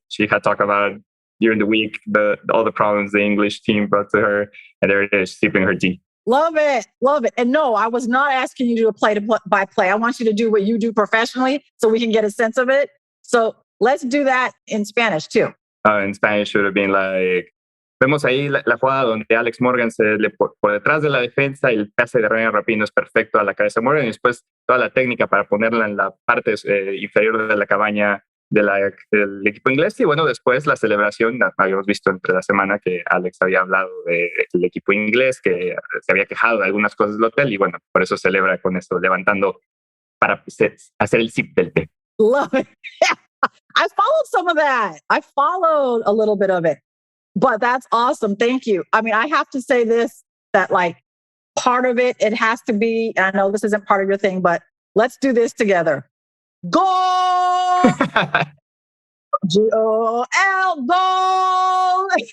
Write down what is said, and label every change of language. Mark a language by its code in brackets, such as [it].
[en] She had talked about during the week, all the problems the English team brought to her. And there it is, sipping her tea. Love it. Love it. And no, I was not asking you to do a play-by-play. I want you to do what you do professionally so we can get a sense of it. So let's do that in Spanish too. [es] In Spanish should have been like, vemos ahí la jugada donde Alex Morgan se le por detrás de la defensa y el pase de Megan Rapinoe es perfecto a la cabeza de Morgan y después toda la técnica para ponerla en la parte inferior de la cabaña del equipo inglés. Y bueno, después la celebración, habíamos visto entre la semana que Alex había hablado del equipo inglés, que se había quejado de algunas cosas del hotel y bueno, por eso celebra con esto, levantando para hacer el sip del té. [en] Love it. I followed some of that. I followed a little bit of it, but that's awesome. Thank you. I mean, I have to say this, that like part of it has to be, and I know this isn't part of your thing, but Let's do this together. Goal! G-O-L, goal!